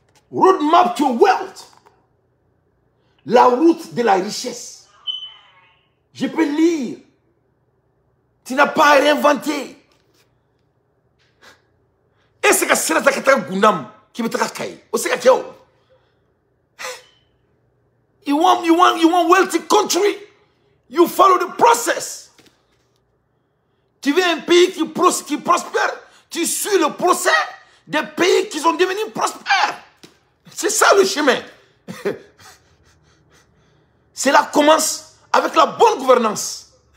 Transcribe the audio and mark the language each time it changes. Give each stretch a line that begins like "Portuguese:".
English: Roadmap to wealth.
French: La route de la richesse. Je peux lire. Tu n'as pas à réinventer. Et c'est que c'est la Gundam qui me tracaille.
English: You want wealthy country. You follow the process.
French: Tu veux un pays qui prospère. Tu suis le procès des pays qui sont devenus prospères. C'est ça le chemin. Cela commence avec la bonne gouvernance.